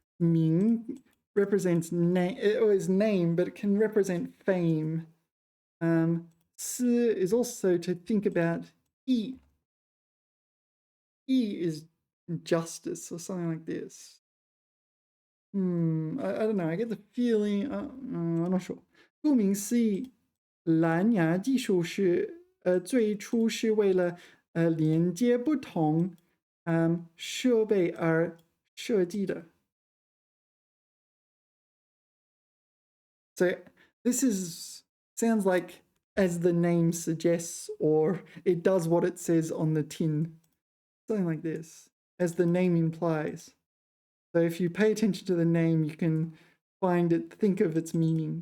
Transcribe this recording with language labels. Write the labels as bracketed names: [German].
[English] 名 represents name, or is name, but it can represent fame. 思 is also to think about. 义 is justice or something like this. I don't know. I get the feeling. I'm not sure. [Chinese] 顾名思义，蓝牙技术是最初是为了连接不同设备而设计的。 [English] So this sounds like as the name suggests, or it does what it says on the tin. Something like this, as the name implies. So if you pay attention to the name, you can think of its meaning.